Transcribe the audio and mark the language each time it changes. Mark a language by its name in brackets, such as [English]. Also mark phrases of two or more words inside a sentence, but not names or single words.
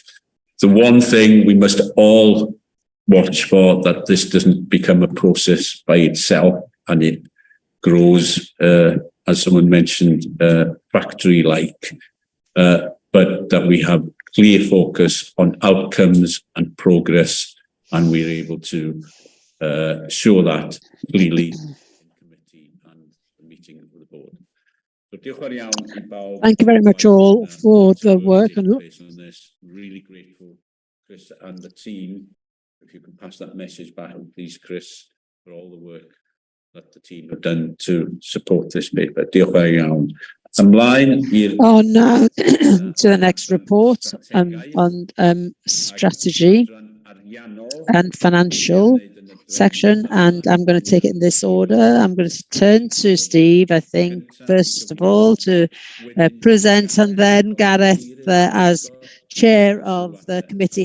[English] The one thing we must all watch for, that this doesn't become a process by itself and it grows, as someone mentioned, factory-like, but that we have clear focus on outcomes and progress, and we're able to show that clearly in committee and the meeting of the board. Thank you very much all for the work. And really grateful, Chris and the team. If you can pass that message back, please, Chris, for all the work that the team have done to support this paper. [Welsh] Diolch yn fawr iawn. [English] On to the next report on strategy and financial section, and I'm going to take it in this order. I'm going to turn to Steve, I think, first of all, to present, and then Gareth as chair of the committee.